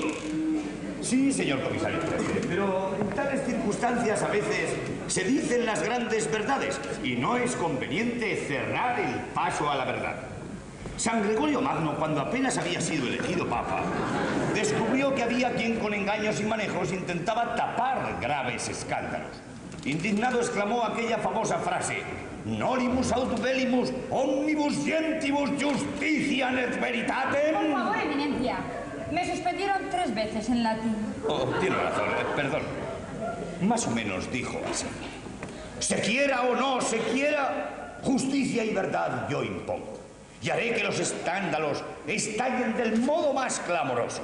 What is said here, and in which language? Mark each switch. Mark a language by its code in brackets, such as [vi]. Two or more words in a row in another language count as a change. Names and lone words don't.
[es] Sí, señor comisario, pero en tales circunstancias a veces se dicen las grandes verdades y no es conveniente cerrar el paso a la verdad. San Gregorio Magno, cuando apenas había sido elegido papa, descubrió que había quien con engaños y manejos intentaba tapar graves escándalos. Indignado exclamó aquella famosa frase: [la] Nolimus aut bellimus omnibus gentibus justitia et veritatem. [es] Por favor, eminencia. Me suspendieron 3 veces en latín. Oh, tiene razón, perdón. Más o menos dijo así: se quiera o no se quiera, justicia y verdad yo impongo. Y haré que los escándalos estallen del modo más clamoroso.